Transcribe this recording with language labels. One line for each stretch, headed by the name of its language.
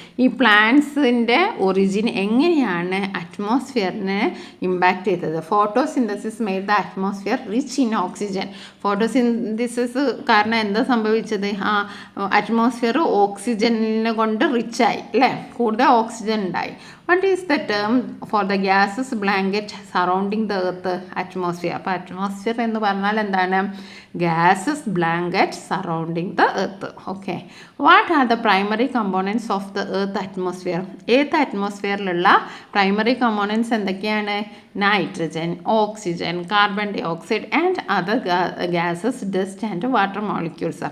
Malayalam: ഈ പ്ലാന്റ്സിൻ്റെ ഒറിജിൻ എങ്ങനെയാണ് അറ്റ്മോസ്ഫിയറിനെ ഇമ്പാക്റ്റ് ചെയ്തത്?
English: Photosynthesis made the atmosphere rich in oxygen.
Malayalam: Photosynthesis കാരണം എന്താ സംഭവിച്ചത്? അറ്റ്മോസ്ഫിയർ ഓക്സിജനെ കൊണ്ട് റിച്ചായി, അല്ലേ? കൂടുതൽ ഓക്സിജൻ ഉണ്ടായി.
English: What is the term for the gases blanket surrounding the earth? Atmosphere.
Malayalam: അപ്പോൾ അറ്റ്മോസ്ഫിയർ എന്ന് പറഞ്ഞാൽ എന്താണ്?
English: Gases blanket surrounding the earth.
Malayalam: Okay.
English: What are the primary components of the earth atmosphere?
Malayalam: ഏത് അറ്റ്മോസ്ഫിയറിലുള്ള പ്രൈമറി കമ്പോണൻസ് എന്തൊക്കെയാണ്?
English: Nitrogen, oxygen, carbon dioxide and other gases, dust and water molecules.